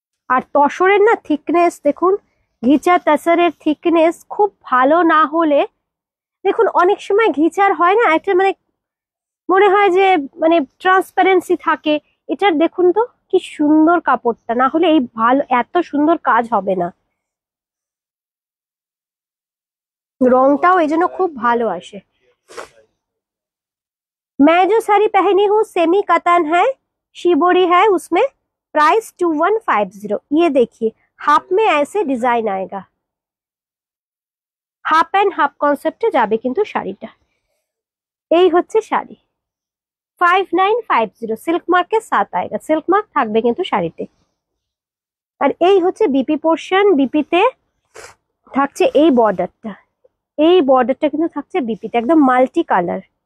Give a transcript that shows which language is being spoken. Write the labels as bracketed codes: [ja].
[bn] আর তসরের না থিকনেস দেখুন, ঘিচা তসরের থিকনেস খুব ভালো না হলে, দেখুন অনেক সময় ঘিচার হয় না একটা মানে মনে হয় যে মানে ট্রান্সপারেন্সি থাকে, এটার দেখুন তো কি সুন্দর কাপড়টা, না হলে এই ভালো এত সুন্দর কাজ হবে না, রংটাও এই জন্য খুব ভালো আসে। [hi] मैं जो साड़ी पहनी हूँ सेमी कतन है, शिबोरी है, उसमें प्राइस 2150। ये देखिए हाफ में ऐसे डिजाइन आएगा, [bn] হাফ এন্ড হাফ কনসেপ্টে যাবে কিন্তু শাড়িটা। এই হচ্ছে শাড়ি 5950, সিল্ক মার্কের সাথ আएगा, সিল্ক মার্ক থাকবে কিন্তু শাড়িতে। আর এই হচ্ছে বিপি পোর্শন, বিপিতে থাকছে এই বর্ডারটা, এই বর্ডারটা কিন্তু থাকছে বিপিতে, একদম মাল্টি কালার।